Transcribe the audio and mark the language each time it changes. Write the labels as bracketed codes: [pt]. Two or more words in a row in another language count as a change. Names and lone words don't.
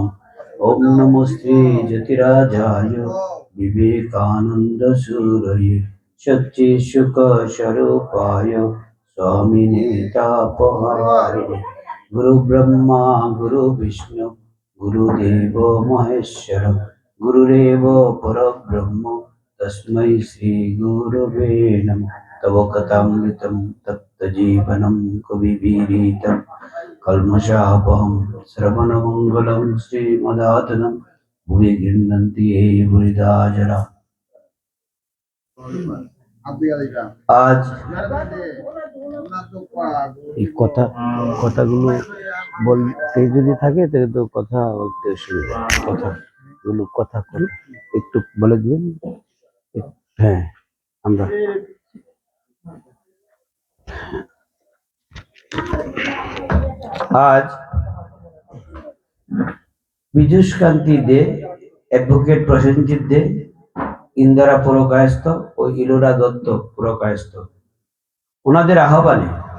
[sa] ॐ नमोऽस्ते जतिराजाय विवेकानन्दसूरये सच्चित्सुखस्वरूपाय स्वामिने तापहारिणे गुरुब्रह्मा गुरुविष्णु गुरुदेवो महेश्वर गुरुरेव परब्रह्म तस्मै श्रीगुरवे नमः। तव कथामृतं तप्तजीवनं कविभिरीतं कल्मषापहं श्रवणमङ्गलं श्रीमदातनं भुवि गृह्णन्ति ये बुधा जरा। [bn] আজ এই কথাগুলো বলতে যদি থাকে তাহলে তো কথা বলতে অসুবিধা, কথা একটু বলে দিবেন। হ্যাঁ, আমরা আজ বিজুষকান্তি দে, অ্যাডভোকেট প্রসেনজিৎ দে, ইন্দিরা পুরকায়স্থ ও ইলোরা দত্ত পুরকায়স্থ, ওনাদের আহ্বানে